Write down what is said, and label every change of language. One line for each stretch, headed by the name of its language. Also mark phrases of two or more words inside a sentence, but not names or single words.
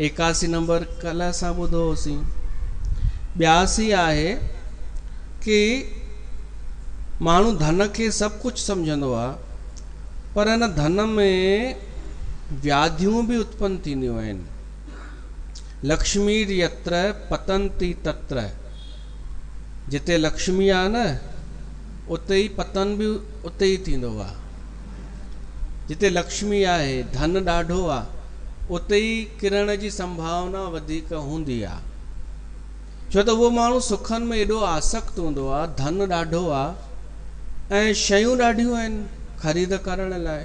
Sindhi: 81 नंबर कल्ह असां ॿुधो होसीं। 82 आहे कि माण्हू धन खे सभु कुझु सम्झंदो आहे, पर हिन धन में व्याधियूं बि उत्पन्न थींदियूं आहिनि।
Sanskrit: लक्ष्मी यत्र पतंती तत्र।
Sindhi: जिते लक्ष्मी आहे न उते ई पतन बि उते ई थींदो आहे। जिते लक्ष्मी आहे, धन ॾाढो आहे, उते ई किरण जी संभावना वधीक हूंदी आहे। छो त उहो माण्हू सुखनि में एॾो आसक्त हूंदो आहे, धन ॾाढो आहे ऐं शयूं ॾाढियूं आहिनि ख़रीद करण लाइ।